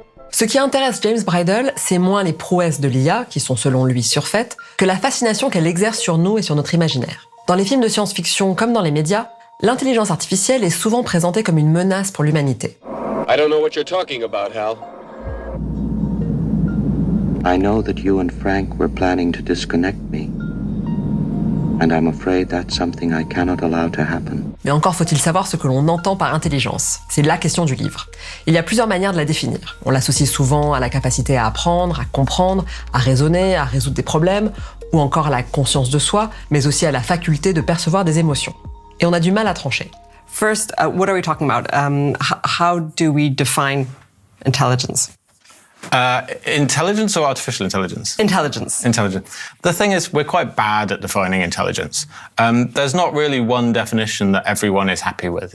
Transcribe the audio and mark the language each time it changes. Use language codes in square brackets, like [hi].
[fr] Ce qui intéresse James Bridle, c'est moins les prouesses de l'IA, qui sont selon lui surfaites, que la fascination qu'elle exerce sur nous et sur notre imaginaire. Dans les films de science-fiction comme dans les médias, l'intelligence artificielle est souvent présentée comme une menace pour l'humanité. [en] I don't know what you're talking about, Hal. I know that you and Frank were planning to disconnect me. And I'm afraid that's something I cannot allow to happen. [fr] Mais encore faut-il savoir ce que l'on entend par intelligence. C'est la question du livre. Il y a plusieurs manières de la définir. On l'associe souvent à la capacité à apprendre, à comprendre, à raisonner, à résoudre des problèmes, ou encore à la conscience de soi, mais aussi à la faculté de percevoir des émotions. Et on a du mal à trancher. [en] First, what are we talking about? How do we define intelligence? Intelligence or artificial intelligence? Intelligence. Intelligence. The thing is, we're quite bad at defining intelligence. There's not really one definition that everyone is happy with.